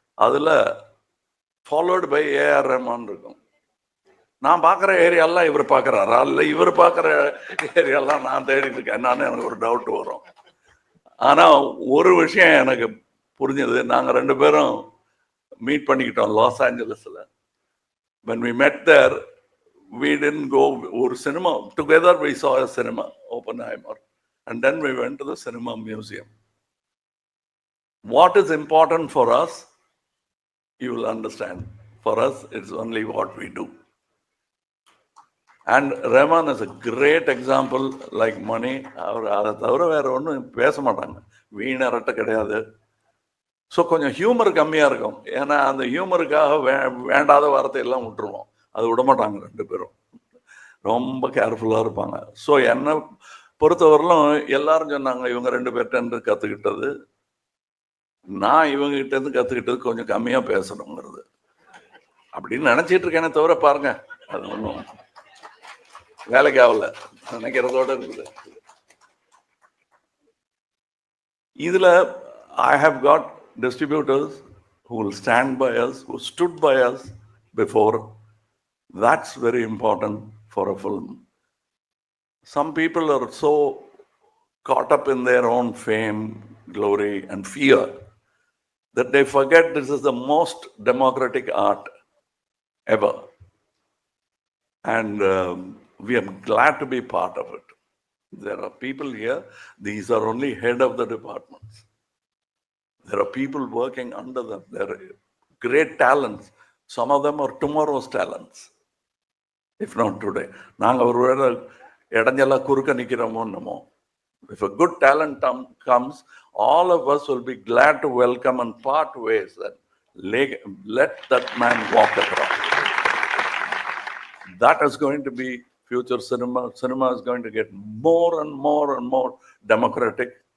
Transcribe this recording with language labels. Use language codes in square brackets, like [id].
[ta] அதுல followed by AR Rahman இருக்கும். நான் பார்க்குற ஏரியாலாம் இவர் பார்க்குறாரா, இல்லை இவர் பார்க்குற ஏரியாலாம் நான் தேடிட்டு இருக்கேன். எனக்கு ஒரு டவுட் வரும். ஆனா ஒரு விஷயம் எனக்கு புரிஞ்சது, நாங்க 2 பேரும் மீட் பண்ணிக்கிட்டோம் loss ஏஞ்சலஸ்ல. [en] when we met there, we didn't go [ta] ஒரு cinema [en] together, we saw a cinema, Oppenheimer, and then we went to the cinema museum. What is important for us, you will understand. For us, it's only what we do. And Rahman is a great example, like Mani. [ta] அதை தவிர வேற ஒன்றும் பேச மாட்டாங்க, வீணரட்ட கிடையாது. So கொஞ்சம் humour கம்மியா இருக்கும். ஏன்னா அந்த ஹியூமருக்காக வேண்டாத வார்த்தை எல்லாம் விட்டுருவோம். அது விட மாட்டாங்க 2 பேரும், ரொம்ப கேர்ஃபுல்லா இருப்பாங்க. ஸோ என்னை பொறுத்தவரையிலும் எல்லாரும் சொன்னாங்க, இவங்க 2 பேர்கிட்ட இருந்து கத்துக்கிட்டது, நான் இவங்க கிட்ட இருந்து கத்துக்கிட்டது கொஞ்சம் கம்மியா பேசணுங்கிறது அப்படின்னு நினைச்சிட்டு இருக்கேனே தவிர, பாருங்க அது ஒன்றும் வேலைக்கு ஆகல நினைக்கிறதோட இருக்குது. இதுல [en] I have got distributors who will stand by us, who stood by us before. That's very important for a film. Some people are so caught up in their own fame, glory, and fear that they forget this is the most democratic art ever. And we are glad to be part of it. There are people here, these are only head of the departments. There are people working under them. There are great talents. Some of them are tomorrow's talents, if not today. [ta] நாங்கள் ஒரு வேளை இடைஞ்செல்லாம் குறுக்க நிற்கிறோமோ என்னமோ. [en] If a good talent comes, all of us will be glad to welcome and part ways and let that man walk across. That is going to be future cinema. Cinema is going to get more and more and more democratic.